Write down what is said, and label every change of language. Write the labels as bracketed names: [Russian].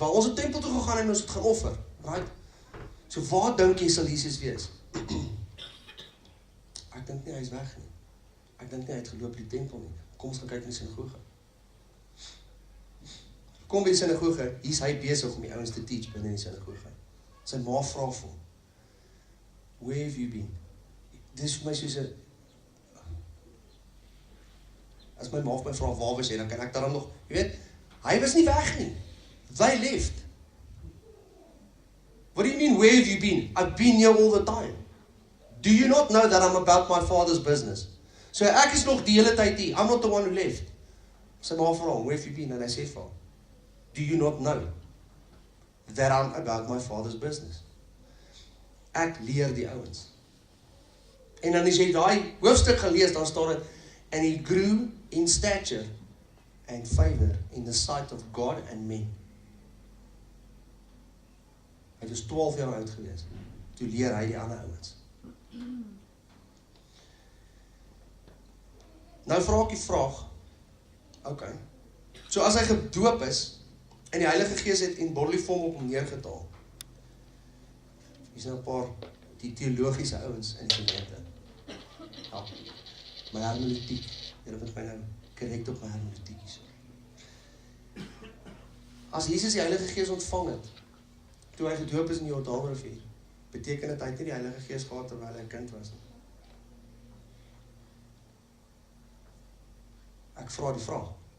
[Afrikaans] Waar ons het tempel toe gegaan en ons het gaan offer, right? So waar dink jy sal Jesus wees? Ek dink nie hy is weg nie. Ek dink nie hy het geloop by die tempel nie. Kom ons gaan kyk in die sinagoge. Kom by die sinagoge, hier's hy besig om die ouens te teach binne in die sinagoge. Sy ma vra vir hom, [English] where have you been? [Afrikaans] Dis vir my soos 'n, as my ma my vra waar was jy, dan kan ek daarom nog, jy weet, hy was nie weg nie. [English] They left. What do you mean, where have you been? I've been here all the time. Do you not know that I'm about my father's business? [Afrikaans] So ek is nog die hele tyd hier. [English] I'm not the one who left. [Afrikaans] Sy ma vra hom, [English] where have you been? [Afrikaans] En hy sê vir hom, [English] do you not know that I'm about my father's business? [Afrikaans] Ek leer die ouens. En dan as jy daai hoofstuk gelees, dan staan dit, [English] and he grew in stature and favor in the sight of God and men. [Afrikaans] Hy was 12 jaar oud gewees. Toe leer hy die ander ouens. Nou vra ek die vraag, okay, so as hy gedoop is, en die Heilige Gees het in bodily form op hom neergedaal, hier is nou 'n paar die teologiese ouens in die gemeente. Ja, my hermeneutiek, julle moet my nou korrek op my hermeneutiek is. As Jesus die Heilige Gees ontvang het, toe hy gedoop is in die Jordaanrivier, beteken dit hy het nie die Heilige Gees gehad terwyl hy 'n kind was nie. Ek vra die vraag.